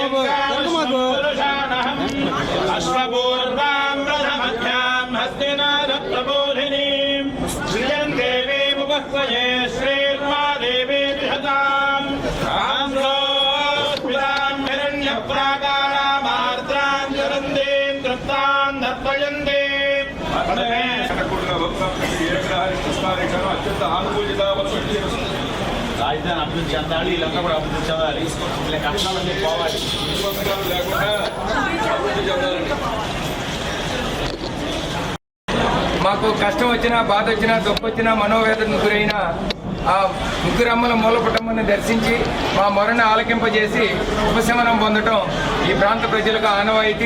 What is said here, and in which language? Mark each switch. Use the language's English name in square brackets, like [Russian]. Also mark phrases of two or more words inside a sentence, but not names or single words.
[Sanskrit] अश्वपूर्वां रथमध्यां हस्तिनाथप्रबोधिनीं श्रियं देवीं उपस्वये श्रीर्मा देवी विहतां स्मितां हिरण्यप्राकारामार्द्रां ज्वलन्तीं तृप्तां दर्पयन्तीं [Telugu] అత్యంత ఆనుకూల్యత రాజధాని అభివృద్ధి చెందాలి, వీళ్ళంతా కూడా అభివృద్ధి చెందాలి, వీళ్ళ కష్టాలన్నీ పోవాలి, లేకుండా అభివృద్ధి చెందాలండి. మాకు కష్టం వచ్చినా, బాధ వచ్చినా, దుఃఖం వచ్చినా, మనోవేదనకు గురైన ఆ ముగ్గురమ్మల మూలపుటమ్మని దర్శించి మా మొరను ఆలకింపజేసి ఉపశమనం పొందటం ఈ ప్రాంత ప్రజలకు ఆనవాయితీ.